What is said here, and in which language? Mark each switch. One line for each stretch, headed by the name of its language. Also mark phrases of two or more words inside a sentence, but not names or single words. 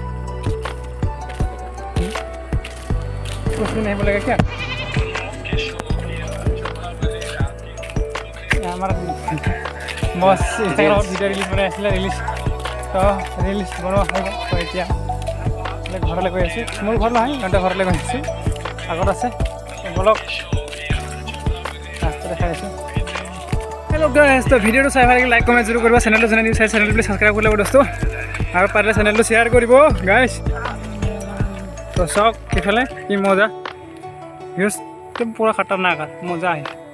Hindi: कुछ नहीं बोलेगा क्या हमारा बस इंस्टाग्राम भिडिओ रिलीज बनाई
Assamese: आছিলে ৰিলিজ তো ৰিলিজ বনোৱা হৈ গ'ল তো এতিয়া ঘৰলৈ গৈ আছোঁ মোৰ ঘৰ নহয় সিহঁতে ঘৰলৈ গৈ আছোঁ আগত আছে বলক ৰাস্তা দেখাই আছোঁ
English: hello guys
Assamese: তো ভিডিঅ'টো চাই ভাল লাগিলে লাইক কমেণ্ট জৰুৰ কৰিব চেনেলটো জনাই দিওঁ চেনেলটো প্লিজ ছাবস্ক্ৰাইব কৰি ল'ব দোস্তো আৰু পাৰিলে চেনেলটো শ্বেয়াৰ কৰিব গাইজ তো চাওক এইফালে কি মজা ভিউজ একদম পুৰা খাতাৰনাক আৰু মজা আহে